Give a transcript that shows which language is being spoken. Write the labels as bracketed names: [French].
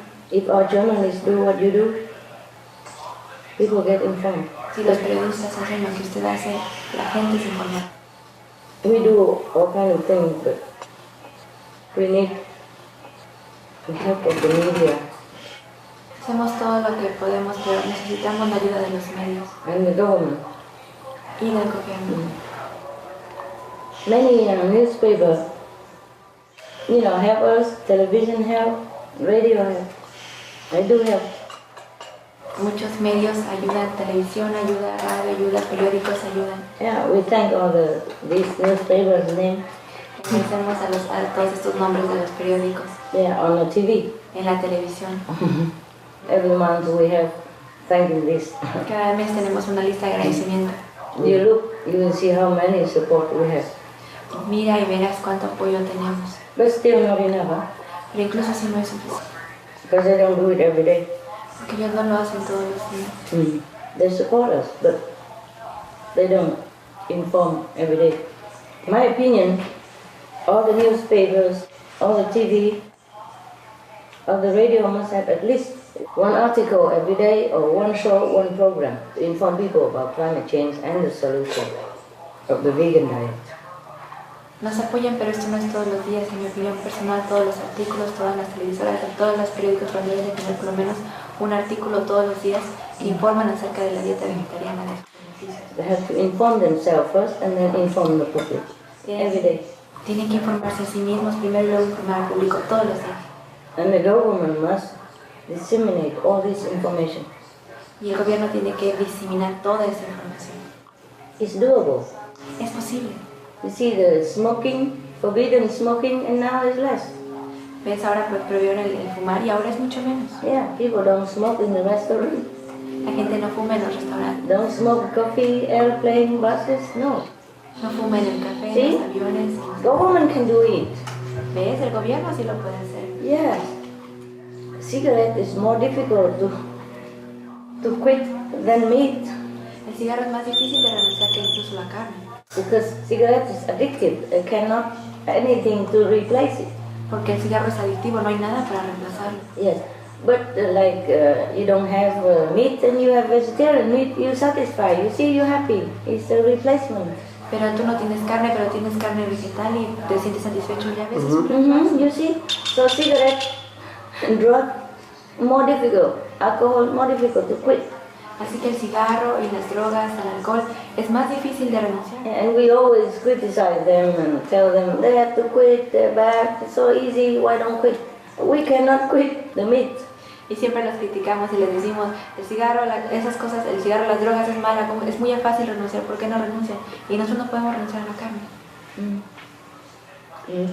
[English] If our journalists do what you do, people get informed. [Spanish] Si los periodistas hacen lo que usted hace, la gente se informa. [English] We do all kind of things, but we need the help of the media. [Spanish] Hacemos todo lo que podemos, pero necesitamos la ayuda de los medios. [English] And the government. [Spanish] Y del gobierno. [English] Many newspapers, help us, television help, radio help. I do help. [Spanish] Muchos medios ayudan, televisión ayuda, radio ayuda, periódicos ayudan. [English] Yeah, we thank all these newspapers' names. [Spanish] Agradecemos a todos estos nombres de los periódicos. [English] Yeah, on the TV. [Spanish] En la televisión. [English] Every month we have thanking list. [Spanish] Cada mes tenemos una lista de agradecimiento. [English] You look, you will see how many support we have. [Spanish] Mira y verás cuánto apoyo tenemos. [English] But still not enough, huh? [Spanish] Pero incluso así no es suficiente. [English] Because they don't do it every day. [Spanish] Porque ellos no lo hacen todos los días. [English] They support us, but they don't inform every day. In my opinion, all the newspapers, all the TV, all the radio must have at least one article every day or one show, one program to inform people about climate change and the solution of the vegan diet. [Spanish] Nos apoyan, pero esto no es todos los días. En mi opinión personal, todos los artículos, todas las televisoras, todos los periódicos deben de tener por lo menos un artículo todos los días que informan acerca de la dieta vegetariana. [English] They have to inform themselves first and then inform the public every day. [Spanish] Tienen que informarse a sí mismos primero y luego informar al público todos los días. [English] And the government must disseminate all this information. [Spanish] Y el gobierno tiene que diseminar toda esa información. [English] It's doable. [Spanish] Es posible. [English] You see the smoking, forbidden smoking, and now it's less. [Spanish] Ves, ahora prohibieron el fumar y ahora es mucho menos. [English] Yeah, people don't smoke in the restaurant. [Spanish] La gente no fuma en los restaurantes. [English] Don't smoke coffee, airplane, buses, no. [Spanish] No fuma en el café, [English] See? [Spanish] en los aviones. [English] Government can do it. [Spanish] ¿Ves? El gobierno sí lo puede hacer. [English] Yes. Cigarette is more difficult to quit than meat. [Spanish] El cigarro es más difícil de renunciar que incluso la carne. [English] Because cigarette is addictive. It cannot anything to replace it. [Spanish] Porque el cigarro es adictivo, no hay nada para reemplazarlo. [English] Yes, but you don't have meat and you have vegetarian meat, you satisfy. You see, you're happy. It's a replacement. [Spanish] Pero tú no tienes carne, pero tienes carne vegetal y te sientes satisfecho, ya ves. [English] You see, so cigarette and drug more difficult. Alcohol more difficult to quit. [Spanish] Así que el cigarro y las drogas, el alcohol, es más difícil de renunciar. [English] And we always criticize them and tell them they have to quit, they're bad, it's so easy, why don't quit? We cannot quit the meat. [Spanish] Y siempre los criticamos y les decimos, el cigarro, esas cosas, el cigarro, las drogas es mala, es muy fácil renunciar, ¿por qué no renuncian? Y nosotros no podemos renunciar a la carne.